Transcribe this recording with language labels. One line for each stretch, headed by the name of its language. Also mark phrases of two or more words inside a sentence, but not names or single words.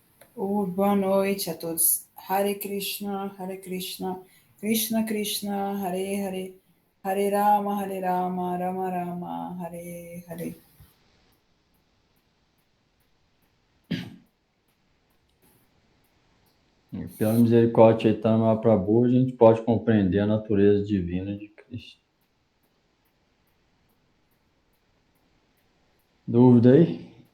Portuguese: Boa noite a todos.
Sanskrit: हरे कृष्ण, कृष्ण कृष्ण, हरे हरे, हरे राम, राम राम, हरे हरे.
Portuguese: Pela misericórdia de Chaitanya Mahaprabhu, a gente pode compreender a natureza divina de Krishna. Dúvida aí?